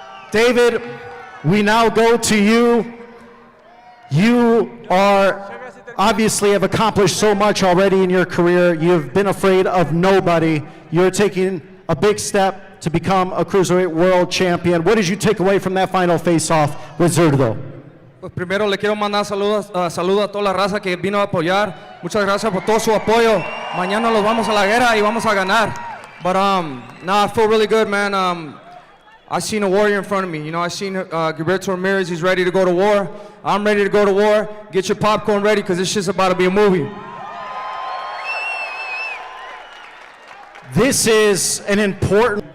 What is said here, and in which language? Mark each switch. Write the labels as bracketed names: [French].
[English] David, we now go to you. You are obviously have accomplished so much already in your career. You've been afraid of nobody. You're taking a big step to become a Cruiserweight World Champion. What did you take away from that final face-off with Zurdo? [Spanish] Pues primero le quiero mandar saludos a toda la raza que vino a apoyar. Muchas gracias por todo su apoyo. Mañana los vamos a la guerra y vamos a ganar. [English] But now I feel really good, man. I seen a warrior in front of me. You know, I seen Gilberto Ramirez. He's ready to go to war. I'm ready to go to war. Get your popcorn ready, because this shit's about to be a movie. This is an important.